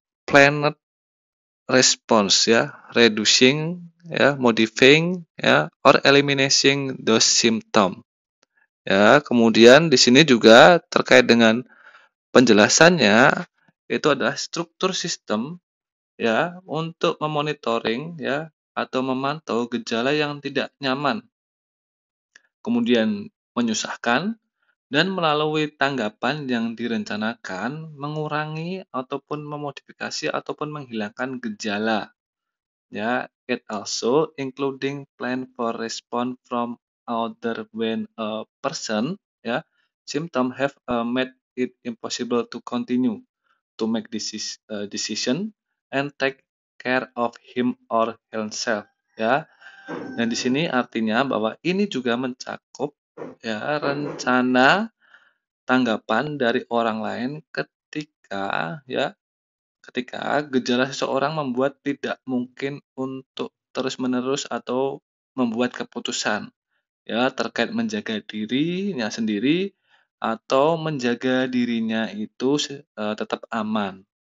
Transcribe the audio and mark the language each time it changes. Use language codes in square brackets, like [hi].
[en] planned response ya, reducing ya, modifying ya, or eliminating those symptom. [id] Ya, kemudian di sini juga terkait dengan penjelasannya itu adalah struktur sistem ya untuk memonitoring ya atau memantau gejala yang tidak nyaman, kemudian menyusahkan dan melalui tanggapan yang direncanakan mengurangi ataupun memodifikasi ataupun menghilangkan gejala. [en] Ya, it also including plan for response from other when a person ya symptom have made it impossible to continue to make decision and take care of him or himself ya. [id] Dan di sini artinya bahwa ini juga mencakup ya rencana tanggapan dari orang lain ketika gejala seseorang membuat tidak mungkin untuk terus-menerus atau membuat keputusan ya terkait menjaga dirinya sendiri atau menjaga dirinya itu tetap aman.